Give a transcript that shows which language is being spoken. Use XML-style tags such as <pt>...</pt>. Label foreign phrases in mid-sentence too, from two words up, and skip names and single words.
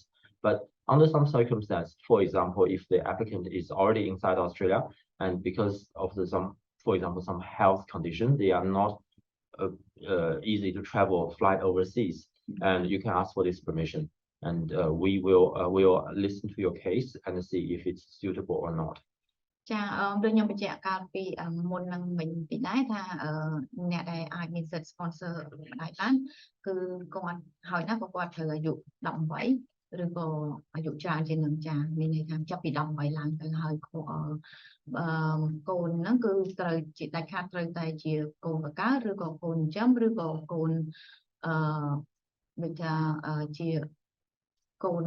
<en>But under some circumstances, for example, if the applicant is already inside Australia and because of for example, some health condition, they are not easy to travel, fly overseas, and you can ask for this permission. And we will listen to your case and see if it's suitable or not.</en> <km>ចាដូចខ្ញុំបញ្ជាក់កាលពីមុននឹងមិញពីដែរថាអ្នកដែលអាចមានសិទ្ធិ sponsor ម្ដាយបានគឺគាត់ហើយណាក៏គាត់ត្រូវអាយុ18ឬក៏អាយុច្រើនជាងនឹងចាមានន័យថាចាប់ពី18ឡើងទៅហើយកូនហ្នឹងគឺត្រូវជាដាច់ខាតត្រូវតែជាកូនបង្កើតឬក៏កូនចិញ្ចឹមឬក៏កូនដូចថាជាកូន</km>